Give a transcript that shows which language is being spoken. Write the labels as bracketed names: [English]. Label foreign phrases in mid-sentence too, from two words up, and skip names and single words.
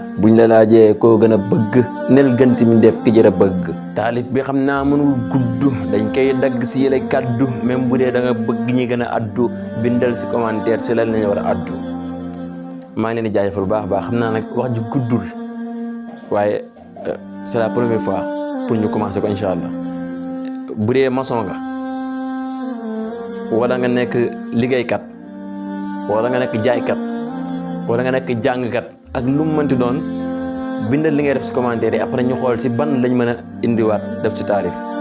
[Wolof] Buñ la laajee koo gën a bëgg, neel gën si mbindeef ki jar a bëgg. Taalif bi xam naa mënul gudd, dañ koy dagg si yële kàddu, même bu dee da nga bëgg ñi gën a addu, bindal si commentaire si lan lañu war a addu. Maa ngi leen di jaajëfal bu baax a baax, xam naa nag wax ji guddul, waaye, [French] euh, c'est la première fois pour ñu commencer ko, [Arabic] إن شاء الله. [Wolof] Bu dee maçon nga, wala nga nekk liggéeykat, wala nga nekk jaaykat, wala nga nekk jàngkat, ak lu mu mënti doon, bindal li ngay def ci commentaire yi, après ñu xool ci ban lañ mën a indiwaat def ci taarif.